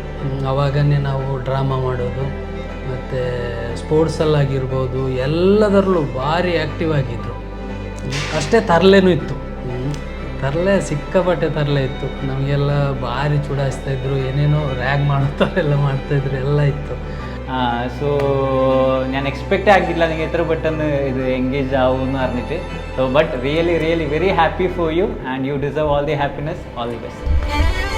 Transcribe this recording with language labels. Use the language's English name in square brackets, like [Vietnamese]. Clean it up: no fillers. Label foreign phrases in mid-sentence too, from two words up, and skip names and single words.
[Kannada] ಅವಾಗನೇ ನಾವು ಡ್ರಾಮಾ ಮಾಡೋದು ಮತ್ತು ಸ್ಪೋರ್ಟ್ಸಲ್ಲಾಗಿರ್ಬೋದು ಎಲ್ಲದರಲ್ಲೂ ಭಾರಿ ಆ್ಯಕ್ಟಿವ್ ಆಗಿದ್ದರು. ಅಷ್ಟೇ ತರಲೆನೂ ಇತ್ತು. ತರಲೆ ಸಿಕ್ಕಾಪಟ್ಟೆ ತರಲೆ ಇತ್ತು. ನಮಗೆಲ್ಲ ಭಾರಿ ಚುಡಾಯಿಸ್ತಾಯಿದ್ರು, ಏನೇನೋ ರ್ಯಾಗ್ ಮಾಡ್ತಾರೆಲ್ಲ ಮಾಡ್ತಾಯಿದ್ರು, ಎಲ್ಲ ಇತ್ತು. [Malayalam] ಸೊ ഞാൻ എക്സ്പെക്റ്റ് [Kannada] ಆಗಿಲ್ಲ ನನಗೆ [Malayalam] എത്ര പെട്ടെന്ന് ഇത് എൻഗേജ് ആവുമെന്ന് അറിഞ്ഞിട്ട്. [English] So but really very happy for you and you deserve all the happiness. All the best.